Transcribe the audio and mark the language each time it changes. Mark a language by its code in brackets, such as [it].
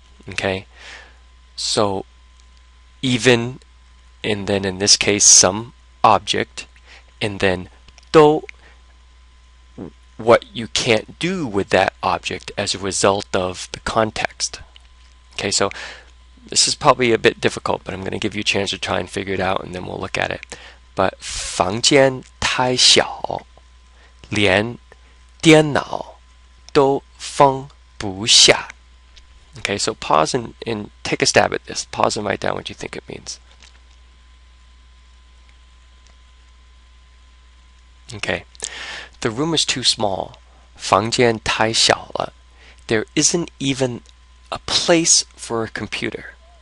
[en] Okay, so even, and then in this case some object, and then do, what you can't do with that object as a result of the context. Okay, so this is probably a bit difficult, but I'm going to give you a chance to try and figure it out, and then we'll look at it. [zh] But 房间太小，连电脑都放不下. [en] Okay, so pause and take a stab at this. Pause and write down what you think it means. Okay, the room is too small. [zh] 房间太小了. [en] There isn't even a place for a computer.